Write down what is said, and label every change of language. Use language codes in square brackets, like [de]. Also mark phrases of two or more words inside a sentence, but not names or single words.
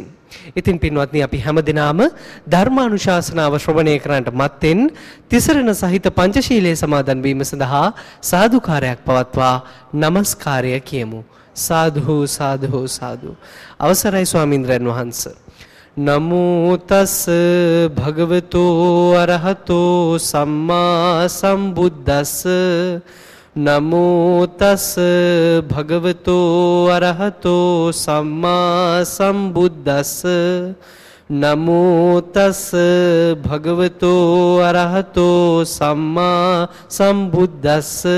[si] ඉතින් පින්වත්නි, අපි හැමදෙනාම ධර්මානුශාසනාව ශ්‍රවණය කරන්නට මත්තෙන් තිසරණ සහිත පංචශීලයේ සමාදන් වීම සඳහා සාදුකාරයක් පවත්වා নমස්කාරය කියමු. [pi] साधु साधु साधु. [si] අවසරයි ස්වාමීන්ද්‍රයන් වහන්ස. [pi] නමෝ තස් භගවතෝ අරහතෝ සම්මා සම්බුද්දස්ස. නමෝ තස් භගවතෝ අරහතෝ සම්මා සම්බුද්දස්ස. නමෝ තස් භගවතෝ අරහතෝ සම්මා සම්බුද්දස්ස.